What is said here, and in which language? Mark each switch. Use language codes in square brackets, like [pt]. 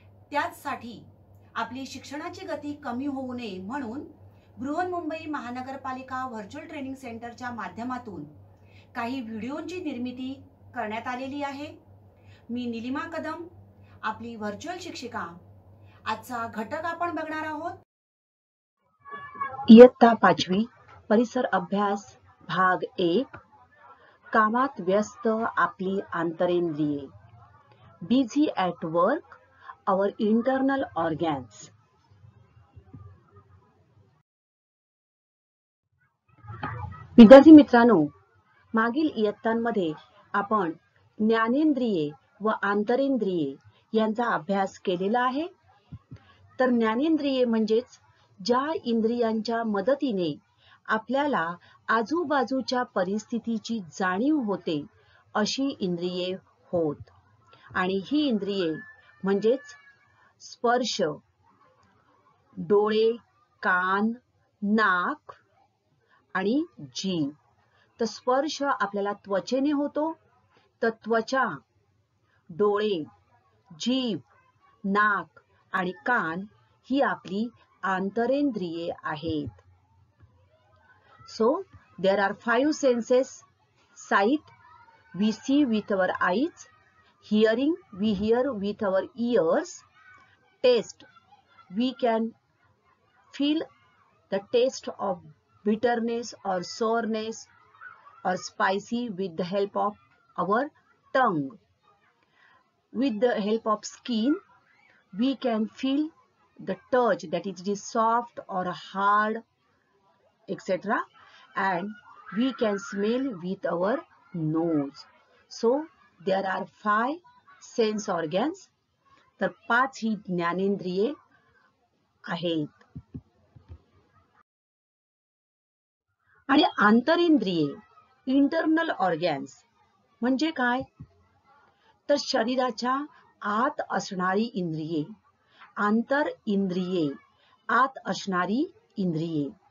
[mr] त्याचसाठी आपली शिक्षणाची गती कमी होऊ नये म्हणून बृहन्मुंबई महानगरपालिका व्हर्च्युअल ट्रेनिंग सेंटरच्या माध्यमातून काही व्हिडिओंची निर्मिती करण्यात आलेली आहे। मी निलिमा कदम, आपली व्हर्च्युअल शिक्षिका। आजचा घटक आपण बघणार आहोत। इयत्ता 5वी परिसर अभ्यास भाग 1। कामात व्यस्त आपली आंतरेंद्रिये। [en] Busy at work our internal organs. [mr] विद्यार्थी मित्रांनो, मागील इयत्तांमध्ये आपण ज्ञानेंद्रिये व आंतरेंद्रिये यांचा अभ्यास केलेला आहे। तर ज्ञानेंद्रिये म्हणजेच ज्या इंद्रियांच्या मदतीने आपल्याला आजूबाजूच्या परिस्थितीची जाणीव होते अशी इंद्रिये होत। आणि ही इंद्रिये म्हणजेच स्पर्श, डोळे, कान, नाक आणि जीभ। तर स्पर्श आपल्याला त्वचेने होतो, तर त्वचा, डोळे, जीभ, नाक आणि कान ही आपली आंतरेंद्रिये आहेत। [en] So there are 5 senses: sight, we see with our eyes; hearing, we hear with our ears; taste, we can feel the taste of bitterness or sourness or spicy with the help of our tongue. With the help of skin, we can feel the touch, that it is soft or hard, etc. And we can smell with our nose. So there are 5 sense organs. [mr] तर 5 ही ज्ञानेंद्रिये आहेत। आणि आंतरेंद्रिये [en] internal organs [mr] म्हणजे काय? तर शरीराच्या आत असणारी इंद्रिये। आंतर इंद्रिये, आत असणारी इंद्रिये।